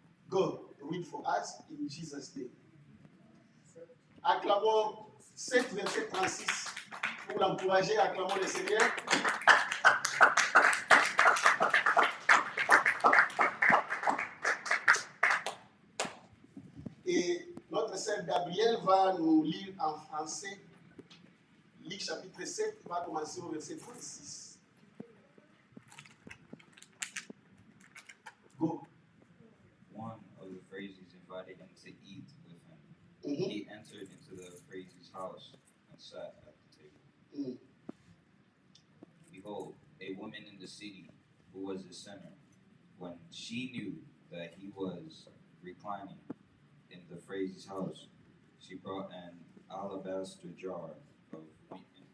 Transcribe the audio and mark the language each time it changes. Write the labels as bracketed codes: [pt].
[en] Go, read for us in Jesus' name. [fr] Acclamons 7, verset 36. Pour l'encourager, acclamons le Seigneur. Et notre sœur Gabrielle va nous lire en français. Luc chapitre 7 va commencer au verset 36. [en] Go. One of the Pharisees invited him to eat with him. Mm-hmm. He entered into the Pharisee's house and sat at the table. Mm. Behold, a woman in the city who was a sinner, when she knew that he was reclining in the Pharisee's house, she brought an alabaster jar of ointment.